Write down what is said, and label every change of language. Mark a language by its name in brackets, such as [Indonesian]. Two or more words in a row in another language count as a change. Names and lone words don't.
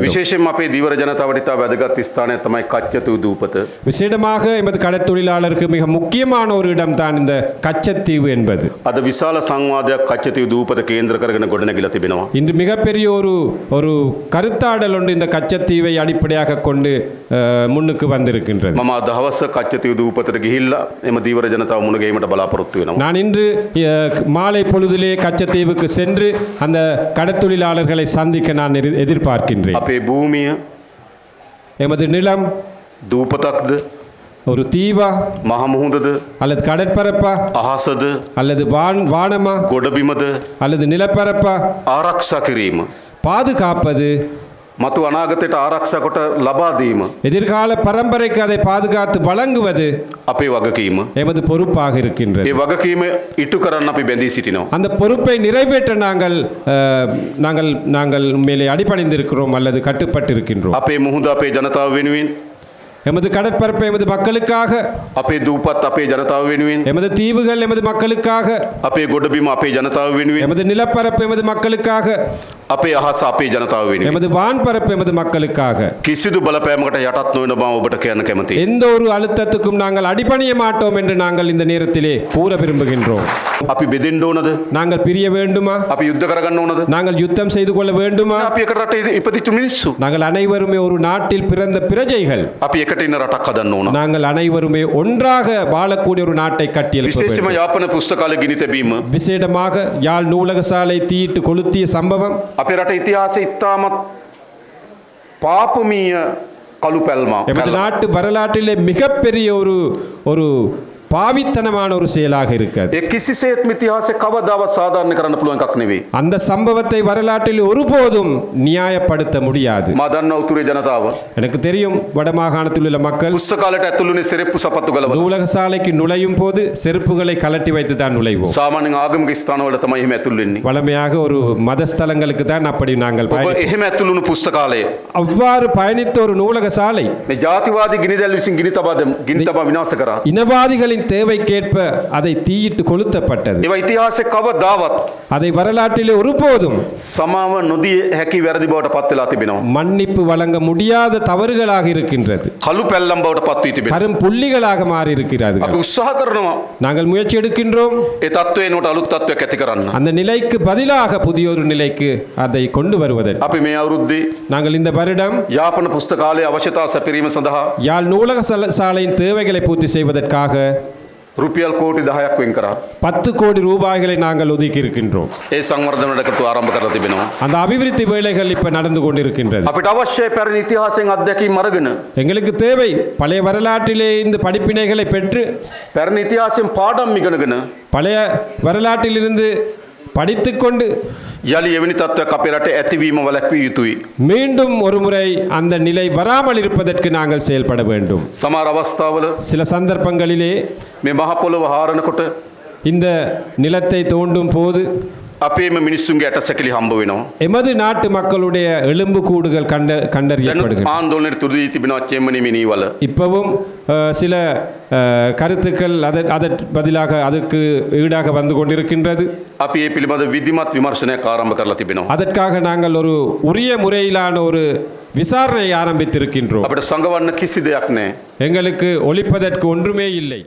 [Sinhala] විශේෂයෙන්ම අපේ දීවර ජනතාවට ඉතා වැදගත් ස්ථානය තමයි කච්චතු දූපත. [Tamil] விசேடமாக எமது கடற்தொழிலாளருக்கு மிக முக்கியமான ஒரு இடம்தான் இந்த கச்சத்தீவு என்பது. [Sinhala] අද විශාල සංවාදයක් කච්චතු දූපත කේන්ද්‍ර කරගෙන ගොඩනැගිලා තිබෙනවා. [Tamil] இன்று மிகப்பெரிய ஒரு கருத்தாடல் ஒன்று இந்த கச்சத்தீவை அடிப்படையாக கொண்டு முன்னுக்கு வந்திருக்கின்றது. [Sinhala] මම අද හවස කච්චතු දූපතට ගිහිල්ලා එම දීවර ජනතාව මුණ ගැහිමට බලාපොරොත්තු වෙනවා. [Tamil] நான் இன்று மாலை பொழுதிலே கச்சத்தீவுக்கு சென்று அந்த கடற்தொழிலாளர்களை சந்திக்க நான் எதிர்பார்க்கின்றேன். [Sinhala] අපේ භූමිය [Tamil] எமது நிலம் [Sinhala] දූපතක්ද [Tamil] ஒரு தீவா [Sinhala] මහ මුහුදද [Tamil] அல்லது கடற்பரப்பா [Sinhala] අහසද [Tamil] அல்லது வானமா [Sinhala] ගොඩබිමද [Tamil] அல்லது நிலப்பரப்பா [Sinhala] ආරක්ෂා කිරීම [Tamil] பாதுகாப்பது [Sinhala] මතු අනාගතයට ආරක්ෂා කොට ලබා දීම [Tamil] எதிர்கால பரம்பரைக்கு அதை பாதுகாத்து வழங்குவது [Sinhala] අපේ වගකීම. [Tamil] எமது பொறுப்பாக இருக்கின்றது. [Sinhala] ඒ වගකීම ඉටු කරන්න අපි බැඳී සිටිනවා. [Tamil] அந்த பொறுப்பை நிறைவேற்ற நாங்கள் மேலே அடிபணிந்திருக்கிறோம் அல்லது கட்டுப்பட்டு இருக்கின்றோம். [Sinhala] අපේ මුහුද අපේ ජනතාව වෙනුවෙන් [Tamil] எமது கடற்பரப்பை எமது மக்களுக்காக, [Sinhala] අපේ දූපත් අපේ ජනතාව වෙනුවෙන් [Tamil] எமது தீவுகள் எமது மக்களுக்காக, [Sinhala] අපේ ගොඩබිම අපේ ජනතාව වෙනුවෙන් [Tamil] எமது நிலப்பரப்பு எமது மக்களுக்காக, [Sinhala] අපේ අහස අපේ ජනතාව වෙනුවෙන් [Tamil] எமது வான்பரப்பு எமது மக்களுக்காக [Sinhala] කිසිදු බලපෑමකට යටත් නොවන බව ඔබට කියන්න කැමතියි. [Tamil] எந்த ஒரு அழுத்தத்துக்கும் நாங்கள் அடிபணிய மாட்டோம் என்று நாங்கள் இந்த நேரத்திலே கூற விரும்புகின்றோம். [Sinhala] අපි බෙදෙන්න ඕනද? [Tamil] நாங்கள் பிரிய வேண்டுமா? [Sinhala] අපි යුද්ධ කරගන්න ඕනද? [Tamil] நாங்கள் யுத்தம் செய்து கொள்ள வேண்டுமா? [Sinhala] අපි එක රටේ ඉපදිච්ච මිනිස්සු. [Tamil] நாங்கள் அனைவருமே ஒரு நாட்டில் பிறந்த பிரஜைகள். [Sinhala] අපි එකට ඉන්න රටක් හදන්න ඕන. [Tamil] நாங்கள் அனைவருமே ஒன்றாக வாழக்கூடிய ஒரு நாட்டை கட்டியெழுப்ப [Sinhala] විශේෂයෙන්ම [Tamil] வேண்டும். [Sinhala] යාපන පුස්තකාලය ගිනි තැබීම [Tamil] விசேடமாக யாழ் நூலக சாலை தீயிட்டு கொளுத்திய சம்பவம் [Sinhala] අපේ රට ඉතිහාසයේ ඉතාමත් පාපමීය කළු පැල්මක්. [Tamil] எமது நாட்டு வரலாற்றிலே மிகப்பெரிய ஒரு பாவித்தனமான ஒரு செயலாக இருக்கிறது. [Sinhala] ඒ කිසිසේත්ම ඉතිහාසයේ කවදාවත් සාධාරණ කරන්න පුළුවන් එකක් නෙවෙයි. [Tamil] அந்த சம்பவத்தை வரலாற்றில் ஒருபோதும் நியாயப்படுத்த முடியாது. [Sinhala] මා දන්නා උතුරේ ජනතාව [Tamil] எனக்கு தெரியும் வடமாகாணத்தில் உள்ள மக்கள் [Sinhala] පුස්තකාලයට ඇතුළුනේ සෙරෙප්පු සපත්තු ගලවලා. [Tamil] நூலக சாலைக்கு நுழையும் போது செருப்புகளை கலட்டி வைத்து தான் நுழைவோம். [Sinhala] සාමාන්‍යයෙන් ආගමික ස්ථානවල තමයි එහෙම ඇතුළු වෙන්නේ. [Tamil] வழமையாக ஒரு மதஸ்தலங்களுக்கு தான் அப்படி நாங்கள் [Sinhala] ඔබ එහෙම ඇතුළුණු පුස්තකාලය [Tamil] அவ்வாறு பயணித்த ஒரு நூலக சாலை [Sinhala] මේ ජාතිවාදී ගිනිදැල් විසින් ගිනි තබා විනාශ කරා. [Tamil] இனவாதிகளின் தேவைக்கேற்ப அதை தீயிட்டு கொளுத்தப்பட்டது. [Sinhala] ඒවා ඉතිහාසයේ කවදාවත් [Tamil] அதை வரலாற்றிலே ஒருபோதும் [Sinhala] සමාව නොදී හැකි වැරදි බවට පත් වෙලා තිබෙනවා. [Tamil] மன்னிப்பு வழங்க முடியாத தவறுகளாக இருக்கின்றது. [Sinhala] කළු පැල්ලම් බවට පත් වී තිබෙනවා. [Tamil] கரும் புள்ளிகளாக மாறி இருக்கிறது. [Sinhala] අපි උත්සාහ කරනවා [Tamil] நாங்கள் முயற்சி எடுக்கின்றோம் [Sinhala] ඒ තත්ත්වය එනකොට අලුත් තත්ත්වයක් ඇති කරන්න. [Tamil] அந்த நிலைக்கு பதிலாக புதிய ஒரு நிலைக்கு அதை கொண்டு வருவதற்கு. [Sinhala] අපි මේ අවුරුද්දේ [Tamil] நாங்கள் இந்த வருடம் [Sinhala] යාපන පුස්තකාලයේ අවශ්‍යතා සැපිරීම සඳහා [Tamil] யாழ் நூலக சாலையின் தேவைகளை பூர்த்தி செய்வதற்காக [Sinhala] රුපියල් කෝටි 10ක් වෙන් කරා. [Tamil] 10 கோடி ரூபாய்களை நாங்கள் ஒதுக்கி இருக்கின்றோம். [Sinhala] ඒ සංවර්ධනයට කටයුතු ආරම්භ කරලා තිබෙනවා. [Tamil] அந்த அபிவிருத்தி வேலைகள் இப்ப நடந்து கொண்டிருக்கின்றது. [Sinhala] අපිට අවශ්‍යයි පැරණි ඉතිහාසයෙන් අත්දැකීම් අරගෙන [Tamil] எங்களுக்கு தேவை பழைய வரலாற்றிலே இந்த படிப்பினைகளை பெற்று [Sinhala] පැරණි ඉතිහාසයෙන් පාඩම් ඉගෙනගෙන [Tamil] பழைய வரலாற்றிலிருந்து படித்துக்கொண்டு [Sinhala] යලි එවැනි තත්ත්වයක් අපේ රටේ ඇතිවීම වළක්විය යුතුයි. [Tamil] மீண்டும் ஒரு முறை அந்த நிலை வராமல் இருப்பதற்கு நாங்கள் செயல்பட வேண்டும். [Sinhala] සමහර අවස්ථාවල [Tamil] சில சந்தர்ப்பங்களிலே [Sinhala] මේ මහ පොළව හාරනකොට [Tamil] இந்த நிலத்தை தோண்டும் போது [Sinhala] අපේම මිනිස්සුන්ගේ ඇට සැකිලි හම්බ වෙනවා. [Tamil] எமது நாட்டு மக்களுடைய எலும்பு கூடுகள் [Sinhala] දැන් [Tamil] கண்டறியப்படுகின்றன. [Sinhala] ආందోලනයේ තුරුදී තිබෙනවා චෙම්මනි මිනිවල. [Tamil] இப்பவும் சில கருத்துக்கள் அதற்கு பதிலாக அதற்கு ஈடாக வந்து கொண்டிருக்கின்றது. [Sinhala] අපි ඒ පිළිබඳ විධිමත් විමර්ශනයක් ආරම්භ කරලා තිබෙනවා. [Tamil] அதற்காக நாங்கள் ஒரு உரிய முறையிலான ஒரு விசாரணையை ஆரம்பித்திருக்கின்றோம். [Sinhala] අපිට සංගවන්න කිසි දෙයක් නැහැ. [Tamil] எங்களுக்கு ஒழிப்பதற்கு ஒன்றுமே இல்லை.